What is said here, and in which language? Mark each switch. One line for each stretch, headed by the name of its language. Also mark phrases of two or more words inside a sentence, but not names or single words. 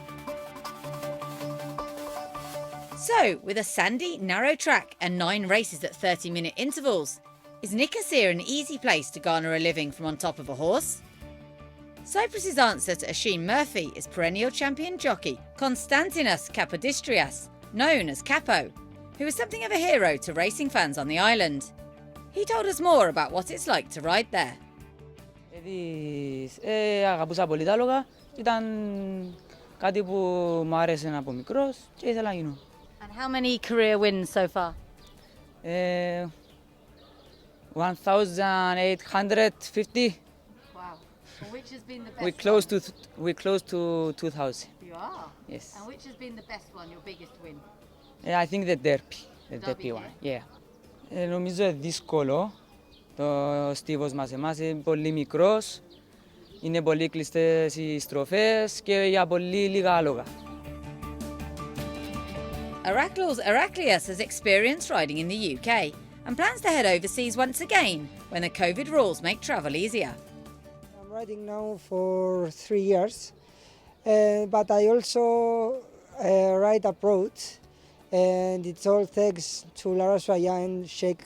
English: So, with a sandy, narrow track and 9 races at 30-minute intervals, is Nicosia an easy place to garner a living from on top of a horse? Cyprus's answer to Asheen Murphy is perennial champion jockey Konstantinos Kapodistrias, known as Capo, who is something of a hero to racing fans on the island. He told us more about what it's like to ride there.
Greek: Αγαπούσα πολύ τα άλογα, ήταν κάτι που μου άρεσε από μικρός και ήθελα να γίνω.
English: And how many career wins so far? 1,850. Wow. Well, which has been the best? We're close to 2,000. You are? Yes. And which has been the best one, your biggest win? I think the derby. The Derby, one. Yeah.
Greek: Νομίζω δύσκολο. Το στίβος μας είναι πολύ μικρός, είναι πολύ κλειστές οι στροφές και για πολύ λίγα άλογα.
English: Heraklios has experienced riding in the UK and plans to head overseas once again when the COVID rules make travel easier. I'm riding now for 3 years, but I also ride abroad, and it's all thanks to Lara Swaya and Sheikh